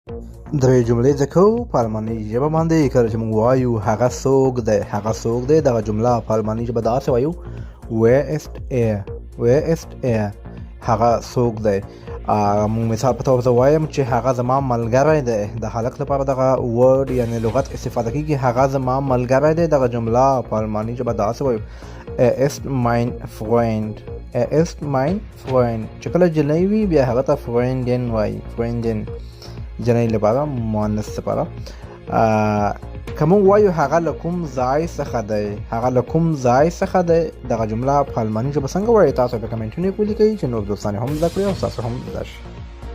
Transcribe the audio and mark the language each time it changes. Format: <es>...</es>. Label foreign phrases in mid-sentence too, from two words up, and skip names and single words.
<ps>درې جملې زده کوو په الماني ژبه باندې. کله چې موږ وایو هغه څوک دی، هغه څوک دی، دغه جمله په الماني ژبه داسې وایو:</ps> <de>Wer ist er? Wer ist er?</de> <ps>هغه څوک دی. موږ مثال په توګه وایم چې هغه زما ملګری دی. د هلک لپاره دغه ورډ یعنې لغت استفاده کیږي، هغه زما ملګری دی. دغه جمله په الماني ژبه داسې وایو:</ps> <de>Er ist mein Freund. Er ist mein Freund.</de> <ps>چې کله جنۍ وي بیا هغه ته Freundin وایي. Freundin جنۍ لپاره، مؤنث لپاره. که موږ وایو هغه له کوم ځای څخه دی، هغه له کوم ځای څخه دی، دغه جمله په الماني ژبه څنګه وایي؟ تاسو په کمنټونو کې ولیکئ چې نور دوستان هم زده کړي او تاسو هم زده شي.</ps>